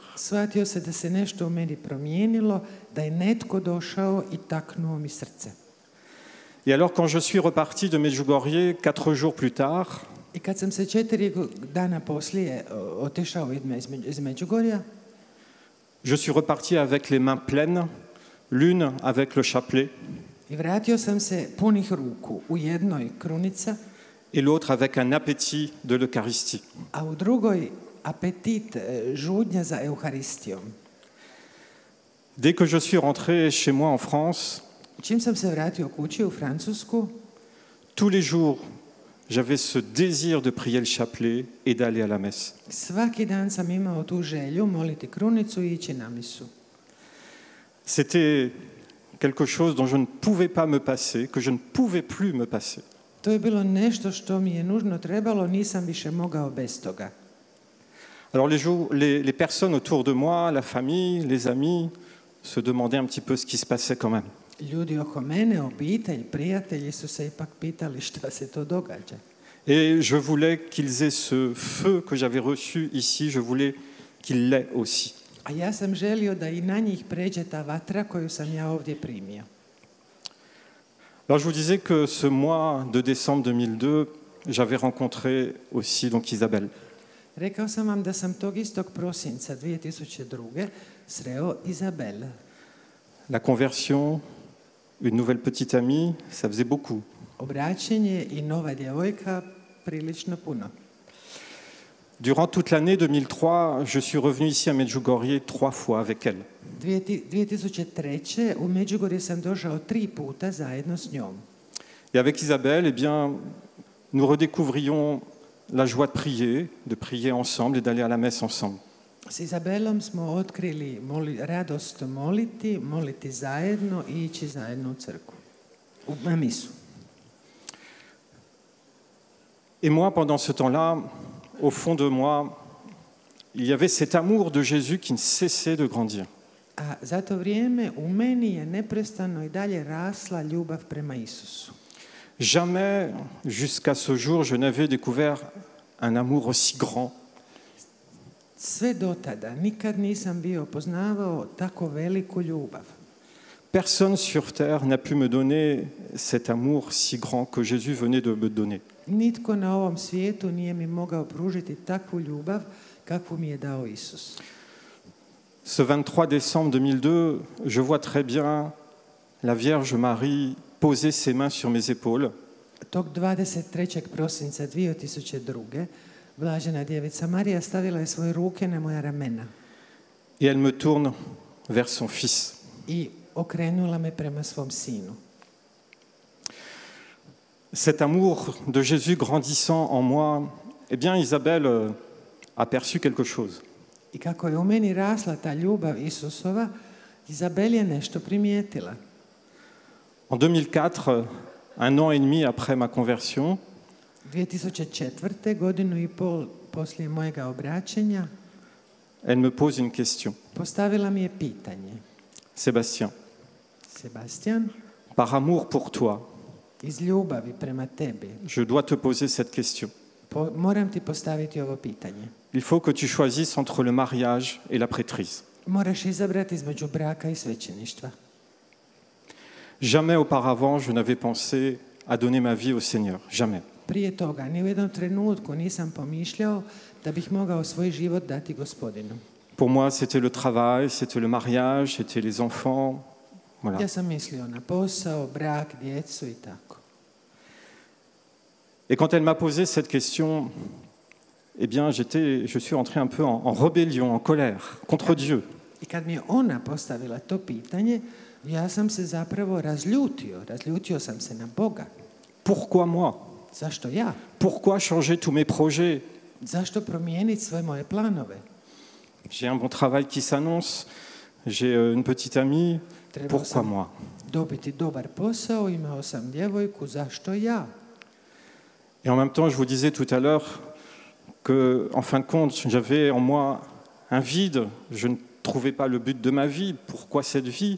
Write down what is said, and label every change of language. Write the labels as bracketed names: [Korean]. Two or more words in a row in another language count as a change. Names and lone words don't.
[Croatian] Shvatio se da se nešto u meni promijenilo, da je netko došao i taknuo mi srce. [French] Et alors quand je suis reparti de Medjugorje 4 jours plus tard, [Croatian] I kad sam se 4 dana poslije otišao iz Međugorja, [French] je suis reparti avec les mains pleines, l'une avec le chapelet [Croatian] i vratio sam se punih ruku, u jednoj krunica [French] et l'autre avec un appétit de l'Eucharistie. [Croatian] a u drugoj apetit žudnja za Euharistijom. [French] Dès que je suis rentré chez moi en France, [Croatian] Čim sam se vratio kući u Francusku, [French] tous les jours, j'avais ce désir de prier le chapelet et d'aller à la messe. [Croatian] svaki dan sam imao tu želju moliti krunicu i ići na misu. [French] C'était quelque chose dont je ne pouvais pas me passer, que je ne pouvais plus me passer. [Croatian] To je bilo nešto što mi je nužno trebalo, nisam više mogao bez toga. [French] Alors les personnes autour de moi, la famille, les amis, se demandaient un petit peu ce qui se passait quand même. [Croatian] Ljudi oko mene, obitelj, prijatelji su se ipak pitali šta se to događa. [French] Et je voulais qu'ils aient ce feu que j'avais reçu ici, je voulais qu'ils l'aient aussi. [Croatian] A ja sam želio da i na njih pređe ta vatra koju sam ja ovdje primio. [French] Alors je vous disais que ce mois de décembre 2002, j'avais rencontré aussi donc Isabelle. [Croatian] Rekao sam vam da sam tog istog prosinca 2002. sreo Izabel. [French] La conversion, une nouvelle petite amie, ça faisait beaucoup. [Croatian] Obraćenje i nova djevojka prilično puno. [French] Durant toute l'année 2003, je suis revenu ici à Medjugorje 3 fois avec elle. [Croatian] 2003. u Međugorje sam došao 3 puta zajedno s njom. [French] Et avec Isabelle, eh bien, nous redécouvrions la joie de prier ensemble et d'aller à la messe ensemble. [Croatian] S Izabelom smo otkrili radost moliti zajedno i ići zajedno u crkvu, na misu. [French] Et moi, pendant ce temps-là, au fond de moi, il y avait cet amour de Jésus qui ne cessait de grandir. [Croatian] A za to vrijeme u meni je neprestano i dalje rasla ljubav prema Isusu. [French] Jamais, jusqu'à ce jour, je n'avais découvert un amour aussi grand. [Croatian] Sve do tada nikad nisam bio poznavao tako veliku ljubav. [French] Personne sur terre n'a pu me donner cet amour si grand que Jésus venait de me donner. [Croatian] Nitko na ovom svijetu nije mi mogao pružiti takvu ljubav kakvu mi je dao Isus. [French] Ce 23 décembre 2002, je vois très bien la Vierge Marie poser ses mains sur mes épaules. [Croatian] Tog 23. prosinca 2002. Blažena djevica Marija stavila je svoje ruke na moja ramena. [French] Et elle me tourne vers son fils. [Croatian] I okrenula me prema svom sinu. [French] Cet amour de Jésus grandissant en moi, eh bien Isabelle a perçu quelque chose. [Croatian] I kako je u meni rasla ta ljubav Isusova, Izabel je nešto primijetila. [French] En 2004, un an et demi après ma conversion, [Croatian] 2004. godinu i pol poslije mojega obraćenja, [French] elle me pose une question. [Croatian] postavila mi je pitanje. [French] Sébastien, [Croatian] Sebastian, [French] par amour pour toi, [Croatian] iz ljubavi prema tebi, [French] je dois te poser cette question. [Croatian] moram ti postaviti ovo pitanje. [French] Il faut que tu choisisses entre le mariage et la prêtrise. [Croatian] Moraš izabrati između braka i svećeništva. [French] Jamais auparavant, je n'avais pensé à donner ma vie au Seigneur. Jamais. [Croatian] Prije toga, ni u jednom trenutku nisam pomišljao da bih mogao svoj život dati Gospodinu. [French] Pour moi, c'était le travail, c'était le mariage, c'était les enfants. Voilà. [Croatian] Ja sam mislio na posao, brak, djecu i tako. [French] Et quand elle m'a posé cette question, eh bien, je suis entré un peu en rébellion, en colère contre Dieu. [Croatian] I kad mi je ona postavila to pitanje, ja sam se zapravo razljutio. Razljutio sam se na Boga. [French] Pourquoi moi? [Croatian] Zašto ja? [French] Pourquoi changer tous mes projets? [Croatian] Zašto promijeniti sve moje planove? [French] J'ai un bon travail qui s'annonce, j'ai une petite amie, pourquoi moi? [Croatian] Dobiti dobar posao, imao sam djevojku, zašto ja? [French] Et en même temps, je vous disais tout à l'heure que, en fin de compte, j'avais en moi un vide, je ne trouvais pas le but de ma vie, pourquoi cette vie?